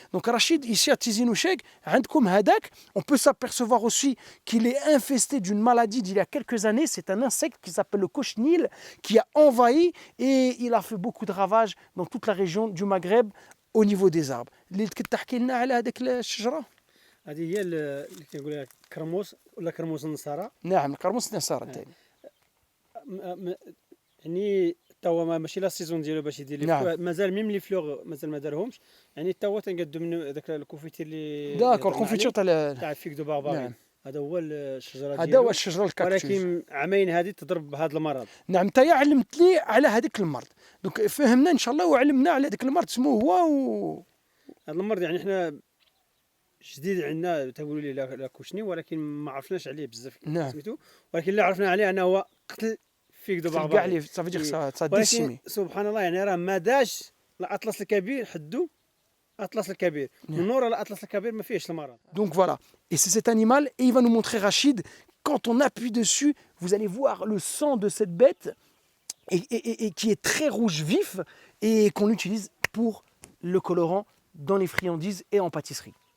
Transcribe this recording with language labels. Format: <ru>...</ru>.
<fr>Donc Rachid, ici à Tizi Ouzheg, on peut s'apercevoir aussi qu'il est infesté d'une maladie d'il y a quelques années. C'est un insecte qui s'appelle le cochenille qui a envahi et il a fait beaucoup de ravages dans toute la région du Maghreb au niveau des arbres.</fr> <ar>هذه هي اللي كنقول لك كرموس ولا كرموس النصارى. نعم كرموس النصارى الثاني. يعني توا ماشي لا سيزون ديالو باش يدير نعم. مازال ميم لي فلوغ مازال ما دارهمش. يعني توا تنقادو منه داك الكونفيتير اللي داكور الكونفيتور تاع الفيك دو بارباري. نعم. هذا هو الشجره ديالو. هذا هو الشجره الكاكتوس. ولكن عامين هذه تضرب بهذا المرض. نعم انت علمت لي على هذاك المرض. دونك فهمنا ان شاء الله وعلمنا على هذاك المرض اسمه هو هذا المرض يعني احنا جديد عندنا تقولوا لي لا كوشني ولكن ما عرفناش عليه بزاف. نعم. سميتو ولكن اللي عرفنا عليه انه هو قتل فيك دو بارباري. كاع لي صافي دير سا ديسيمي. سبحان الله يعني راه ما داش الاطلس الكبير حدو اطلس الكبير من ورا الاطلس الكبير ما فيهش المرض.</ar> <fr>Donc voilà, et c'est cet animal et il va nous montrer Rachid, quand on appuie dessus, vous allez voir le sang de cette bête et qui est très rouge vif et qu'on utilise pour le colorant dans les friandises et en pâtisserie.</fr>